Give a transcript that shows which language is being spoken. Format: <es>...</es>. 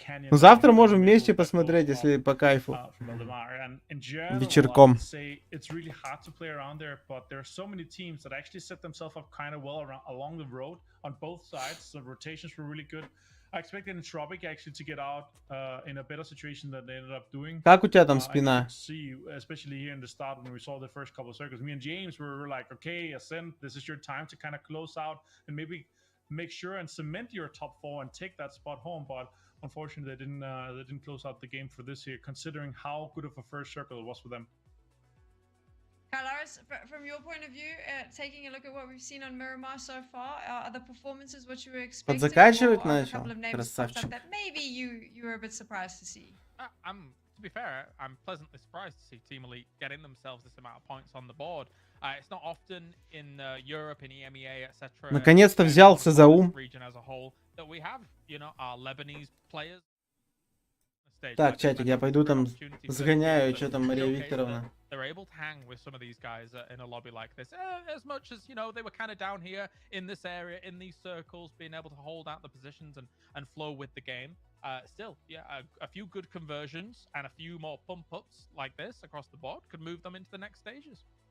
<ru>Ну, завтра можем вместе посмотреть, если по кайфу. Вечерком.</ru> <en>It's really hard to play around there, but there are so many teams that actually set themselves up kind of well along the road on both sides. The rotations were really good. I expected Entropic actually to get out in a better situation than they ended up doing.</en> <ru>Как у тебя там спина?</ru> <en>See, especially here in the start when we saw the first couple of circles, me and James were like, okay, Ascent, this is your time to kind of close out and maybe make sure and cement your top 4 and take that spot home. But unfortunately, they didn't close out the game for this year, considering how good of a first circle it was for them. Kylaris, from your point of view, taking a look at what we've seen on Miramar so far, are the performances what you were expecting?</en> <ru>Подзаканчивать начал, красавчик.</ru> <en>That maybe you were a bit surprised to see. To be fair, I'm pleasantly surprised to see Team Elite getting themselves this amount of points on the board. It's not often in Europe, in EMEA, etc.</en> <ru>Наконец-то взялся за ум.</ru> <en>Region as a whole that we have, you know, our Lebanese players.</en> <ru>Так, чатик, я пойду там сгоняю, что там Мария Викторовна.</ru> <en>They're able to hang with some of these guys in a lobby like this, as much as, you know, they were kind of down here in this area, in these circles, being able to hold out the positions and flow with the game. Still, yeah, a few good conversions and a few more pump-ups like this across the board could move them into the next stages.</en>